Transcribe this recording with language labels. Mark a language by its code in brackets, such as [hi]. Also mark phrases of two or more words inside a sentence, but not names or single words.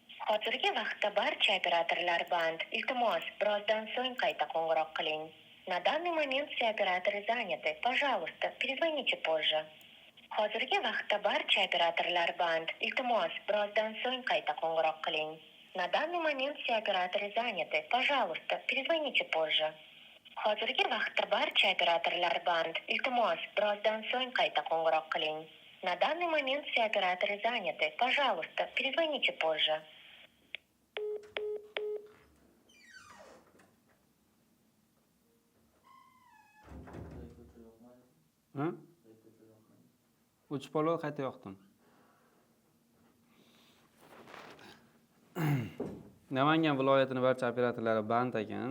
[uz] Hozirgi vaqtda barcha operatorlar band. Iltimos, birozdan so'ng qayta qo'ng'iroq qiling. [ru] На данный момент все операторы заняты. Пожалуйста, перезвоните позже. [uz] Hozirgi vaqtda barcha operatorlar band. Iltimos, birozdan so'ng qayta qo'ng'iroq qiling. [ru] На данный момент все операторы заняты. Пожалуйста, перезвоните позже. [uz] Hozirgi vaqtda barcha operatorlar band. Iltimos, birozdan so'ng qayta qo'ng'iroq qiling. [ru] На данный момент все операторы заняты. Пожалуйста, перезвоните позже. [uz] O'chib qolib qayta yoqdim. Namangan viloyatining barcha operatorlari band ekan.